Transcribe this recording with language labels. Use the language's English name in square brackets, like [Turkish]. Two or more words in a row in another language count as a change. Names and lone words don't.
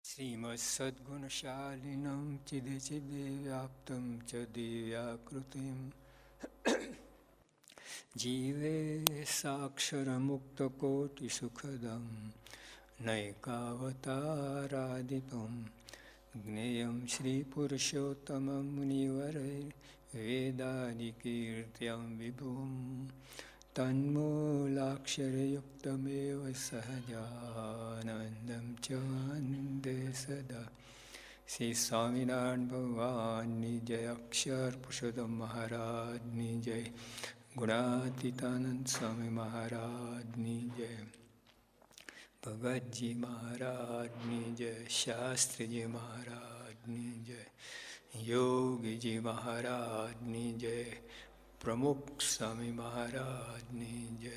[Sanskrit] श्रीमत्सद्गुणशालिनं चिदिचिदिव्याप्तं च दिव्याकृतिं जीवे साक्षरमुक्तकोटिसुखदं नैकावतारादिपं ज्ञेयं श्रीपुरुषोत्तमं मुनिवरैर्वेदादिकीर्त्यां विभुं तन्मूलाक्षरयुक्तमेव सहजानन्दं च वन्दे सदा। [Gujarati] श्री स्वामिनारायण भगवानની જય, અક્ષર પુરુષોત્તમ મહારાજની જય, ગુણાતીતાનંદ સ્વામી મહારાજની જય, ભગતજી મહારાજની જય, શાસ્ત્રીજી મહારાજની જય, યોગીજી મહારાજની જય, પ્રમુખ સ્વામી મહારાજની જય.